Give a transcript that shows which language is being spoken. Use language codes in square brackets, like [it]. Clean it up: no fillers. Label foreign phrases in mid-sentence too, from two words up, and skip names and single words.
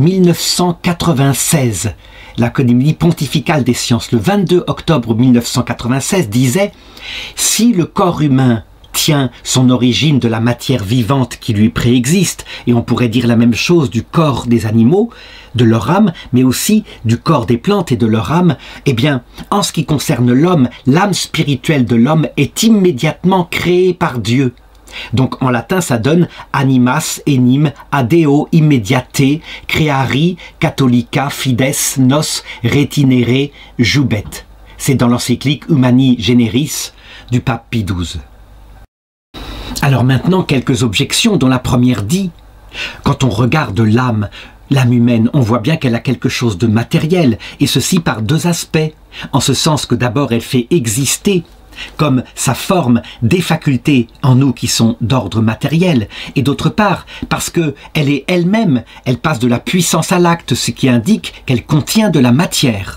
[fr] 1996, l'Académie pontificale des sciences, le 22 octobre 1996, disait « Si le corps humain tient son origine de la matière vivante qui lui préexiste, et on pourrait dire la même chose du corps des animaux, de leur âme, mais aussi du corps des plantes et de leur âme, eh bien, en ce qui concerne l'homme, l'âme spirituelle de l'homme est immédiatement créée par Dieu. Donc en latin ça donne [la] animas enim adeo immediate creari catholica fides nos retinere jubet. [fr] C'est dans l'encyclique Humani Generis du pape Pie XII. Alors maintenant, quelques objections, dont la première dit, quand on regarde l'âme humaine, on voit bien qu'elle a quelque chose de matériel, et ceci par deux aspects, en ce sens que d'abord elle fait exister, comme sa forme, des facultés en nous qui sont d'ordre matériel, et d'autre part, parce que elle est elle-même, elle passe de la puissance à l'acte, ce qui indique qu'elle contient de la matière.